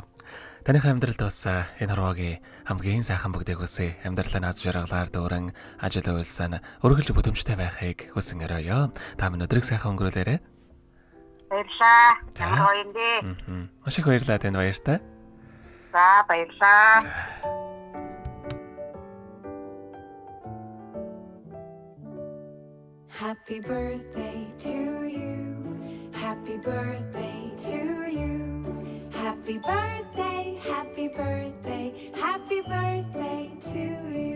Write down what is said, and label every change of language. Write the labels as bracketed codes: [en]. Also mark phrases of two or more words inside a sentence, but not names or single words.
[mn] Таних амьдралд бас энэ хорвоогийн хамгийн сайхан бүгдийг хүсье. Амьдралаа наз жаргалаар дүүрэн ажил үйлсэн өргөлж бүтээмжтэй байхыг хүсэн өрөөё. Та минь өдрийг сайхан өнгөрүүлээрэй. Баярлалаа. Ямар гоё юм бэ? Маш их баярлалаа танд баяртай. За баярлалаа. [en] Happy birthday to you. Happy birthday to you. Happy birthday, happy birthday, happy birthday to you.